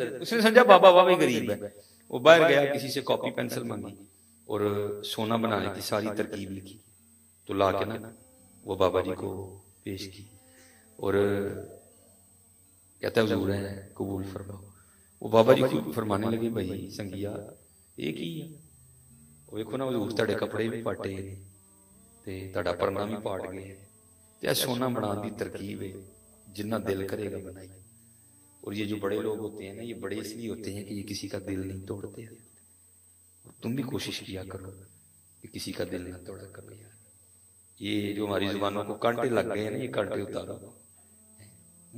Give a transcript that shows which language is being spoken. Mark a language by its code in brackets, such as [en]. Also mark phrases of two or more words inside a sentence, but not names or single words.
[ur] اس نے سمجھا بابا بابے غریب ہے. وہ باہر گیا, کسی سے کاپی پینسل مانگی اور سونا بنانے کی ساری ترکیب لکھی, تو لا کے نا وہ بابا جی کو پیش کی, اور کہتا ہے حضور ہے قبول فرماؤ. وہ بابا جی کو فرمانے لگے, بھائی سنگیا ایک ہی ہے, [pa] ویکھو نا حضور تہاڈے کپڑے بھی پاٹے تے تہاڈا پرنا بھی پاٹ گئے, تے سونا بنان دی ترکیب ہے, جنہ دل کرے گا بنائی. [ur] اور یہ جو بڑے لوگ ہوتے ہیں نا, یہ بڑے اس لیے ہوتے ہیں کہ یہ کسی کا دل نہیں توڑتے. تم بھی کوشش کیا کرو کہ کسی کا دل نہ توڑا کرو یار. یہ جو ہماری زبانوں کو کانٹے لگ گئے ہیں نا, یہ کانٹے اتارو, محبت لاؤ یار.